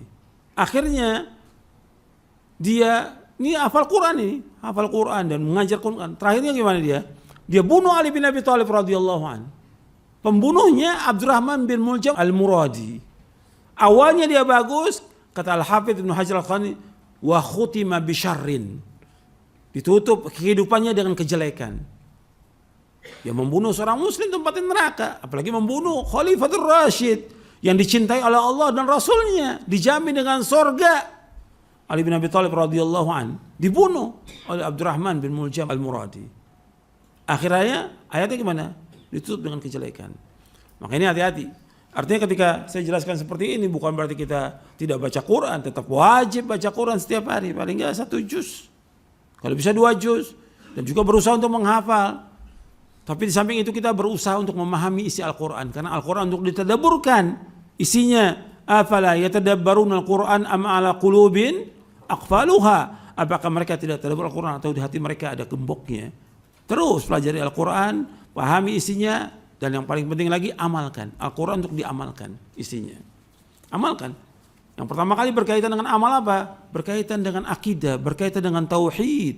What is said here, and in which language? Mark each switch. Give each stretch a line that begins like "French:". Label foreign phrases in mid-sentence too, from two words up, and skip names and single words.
Indonesian: Akhirnya dia ini hafal Quran dan mengajar Quran. Terakhirnya gimana dia? Dia bunuh Ali bin Abi Thalib
Arabic: رضي الله عن.
Indonesian: Pembunuhnya Abdurrahman bin Muljam Al-Muradi. Awalnya dia bagus, kata Al-Hafidz Ibnu Hajar Al-Asqalani,
Arabic: وختم بشر.
Indonesian: Ditutup kehidupannya dengan kejelekan. Ya membunuh seorang muslim tempatin neraka, apalagi membunuh
Arabic: خليفة الراشد
Indonesian: yang dicintai oleh Allah dan Rasulnya, dijamin dengan sorga. Ali bin Abi Thalib
Arabic: رضي الله عن
Indonesian: dibunuh oleh Abdurrahman bin Muljam al-Muradi. Akhirnya ayatnya gimana? Ditutup dengan kejelekan. Maka ini hati-hati. Artinya ketika saya jelaskan seperti ini bukan berarti kita tidak baca Quran, tetap wajib baca Quran setiap hari, paling enggak 1 juz. Kalau bisa 2 juz, dan juga berusaha untuk menghafal. Tapi di samping itu kita berusaha untuk memahami isi Al-Quran. Karena Al-Quran untuk ditadabburkan. Isinya,
Arabic: أفلا يتدبرون القرآن أم على قلوب أقفالها.
Indonesian: Apakah mereka tidak tadabbur Al-Quran atau di hati mereka ada gemboknya. Terus pelajari Al-Quran, pahami isinya, dan yang paling penting lagi amalkan. Al-Quran untuk diamalkan isinya. Amalkan. Yang pertama kali berkaitan dengan amal apa? Berkaitan dengan akidah, berkaitan dengan tauhid.